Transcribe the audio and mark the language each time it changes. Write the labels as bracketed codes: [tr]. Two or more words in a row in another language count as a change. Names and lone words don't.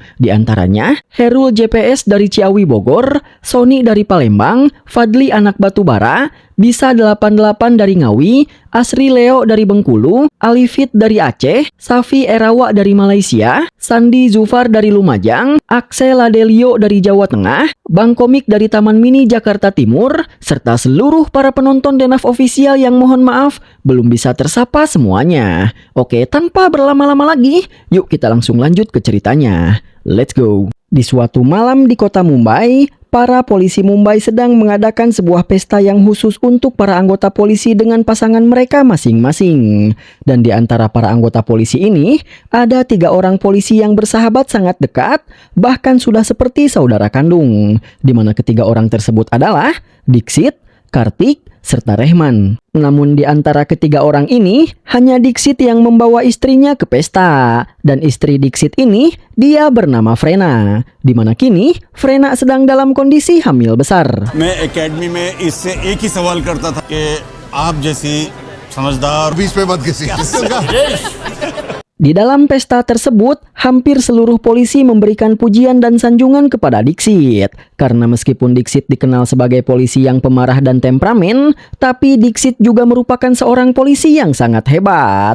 [id] Di antaranya, Herul JPS dari Ciawi Bogor, Sony dari Palembang, Fadli anak Batubara, Bisa 88 dari Ngawi, Asri Leo dari Bengkulu, Alifit dari Aceh, Safi Erawa dari Malaysia, Sandi Zufar dari Lumajang, Axel Ladelio dari Jawa Tengah, Bang Komik dari Taman Mini Jakarta Timur, serta seluruh para penonton Denaf Official yang mohon maaf belum bisa tersapa semuanya. Oke, tanpa berlama-lama lagi, yuk kita langsung lanjut ke ceritanya. [en] Let's go! [id] Di suatu malam di kota Mumbai, para polisi Mumbai sedang mengadakan sebuah pesta yang khusus untuk para anggota polisi dengan pasangan mereka masing-masing. Dan di antara para anggota polisi ini, ada 3 orang polisi yang bersahabat sangat dekat, bahkan sudah seperti saudara kandung. Di mana ketiga orang tersebut adalah Diksit, Kartik, serta Rehman. Namun di antara ketiga orang ini, hanya Diksit yang membawa istrinya ke pesta. Dan istri Diksit ini, dia bernama Frena. Di mana kini, Frena sedang dalam kondisi hamil besar. [hi] मैं एकेडमी में इससे एक ही सवाल करता था कि आप जैसी समझदार बीच पे मत किसी [id] Di dalam pesta tersebut, hampir seluruh polisi memberikan pujian dan sanjungan kepada Diksit. Karena meskipun Diksit dikenal sebagai polisi yang pemarah dan temperamen, tapi Diksit juga merupakan seorang polisi yang sangat hebat.